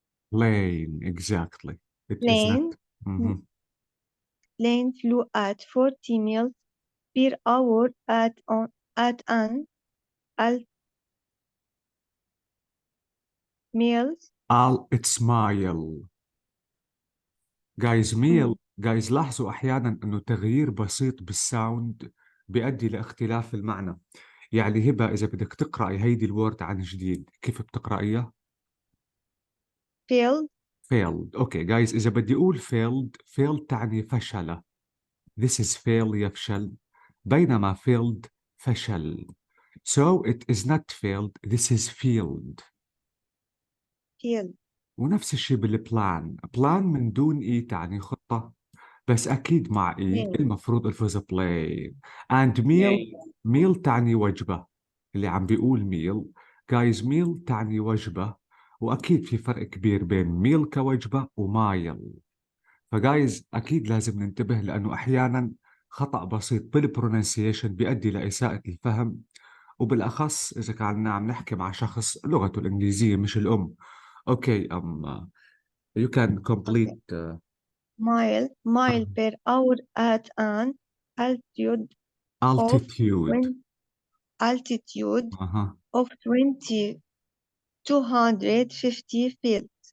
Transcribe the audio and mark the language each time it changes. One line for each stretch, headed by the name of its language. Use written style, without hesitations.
English: Plane, exactly. It is not. plane, Mhm. plane flew at 40 miles per hour at an miles. It's mile.
Arabic: جايز لاحظوا أحيانا أنه تغيير بسيط بالساوند بيؤدي لاختلاف المعنى. يعني هبة إذا بدك تقرأي هيدي الوورد عن جديد كيف بتقرأيها؟
English: failed, failed.
Arabic: أوكي جايز إذا بدي أقول failed تعني فشل.
English: This is fail
Arabic: يفشل. بينما
English: failed
Arabic: فشل.
English: So it is not failed, this is failed. failed,
Arabic: ونفس الشيء بالبلان. بلان من دون إي تعني خطة، بس أكيد مع إي
English: plane,
Arabic: المفروض ألفظ
English: plane. and meal
Arabic: تعني وجبة. اللي عم بيقول
English: meal guys meal
Arabic: تعني وجبة، وأكيد في فرق كبير بين meal كوجبة ومايل. فجايز أكيد لازم ننتبه لأنه أحيانا خطأ بسيط بالبرونسيشن بيؤدي لإساءة الفهم، وبالأخص إذا كنا عم نحكي مع شخص لغته الإنجليزية مش الأم.
English: Okay you can complete mile per hour at an altitude of altitude. altitude Uh-huh. of 250 feet.